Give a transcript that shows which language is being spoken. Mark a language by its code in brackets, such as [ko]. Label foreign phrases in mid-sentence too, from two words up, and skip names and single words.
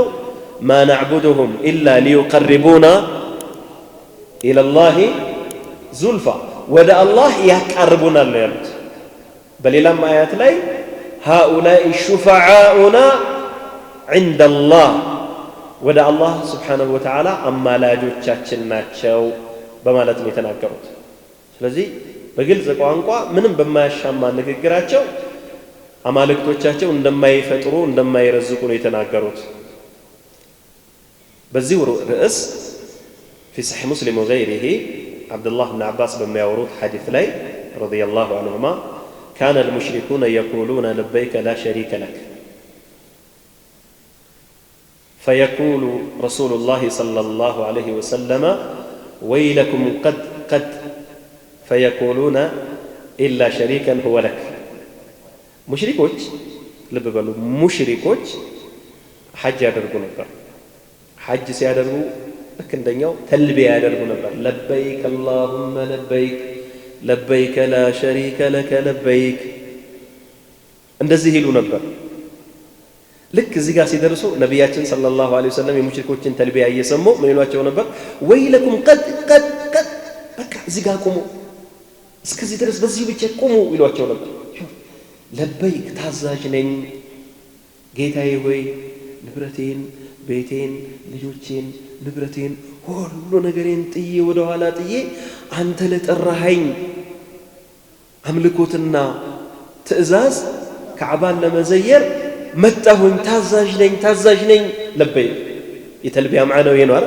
[ar] ما نعبدهم إلا ليقربونا إلى الله زلفى [am] ወደ አላህ ያቃርቡናል ነው ያሉት። በሌላም አያት ላይ [ar] هؤلاء شفعاؤنا عند الله [am] ወደ አላህ [ar] سبحانه وتعالى [am] አማላጆቻችን ናቸው በማለት ነው የተናገሩት። ስለዚህ በግልጽ ቋንቋ ምንም በማያሻማ ንግግራቸው አማልክቶቻቸው እንደማይፈጥሩ እንደማይረዝቁ ነው የተናገሩት። በዚህ ርዕስ [ar] في صحيح مسلم وغيره عبد الله بن عباس [am] በሚያወሩት ሐዲስ ላይ [ar] رضي الله عنهما كان المشركون يقولون لبيك لا شريك لك فيقول رسول الله صلى الله عليه وسلم ويلكم قد فيقولون إلا شريكا هو [am] لك ሙሽሪኮች ልብ በሉ ሙሽሪኮች ሐጅ ያደርጉ ነበር። ሐጅ ሲያደርጉ ልክ እንደኛው ተልቢያ ያደርጉ ነበር። [ar] لبيك اللهم لبيك لبيك لا شريك لك لبيك [am] እንደዚህ ይሉ ነበር። ልክ እዚህ ጋር ሲደርሱ ነቢያችን [ar] صلى الله عليه وسلم [am] የሙሽሪኮችን ተልቢያ እየሰሙ ምን ይሏቸው ነበር? [ar] ويلكم قد [am] በቃ እዚህ ጋር ቁሙ፣ እስከዚህ ድረስ በዚህ ብቻ ቁሙ ይሏቸው ነበር። ለበይክ ታዛዥ ነኝ ጌታዬ ሆይ ንብረቴን፣ ቤቴን፣ ልጆቼን፣ ንብረቴን ሁሉ ነገሬን ጥዬ ወደ ኋላ ጥዬ አንተ ለጠራኸኝ አምልኮትና ትእዛዝ ከዕባን ለመዘየር መጣሁኝ። ታዛዥ ነኝ ለበይክ የተልቢያ ማዕናው ይሄ ነው አይደል?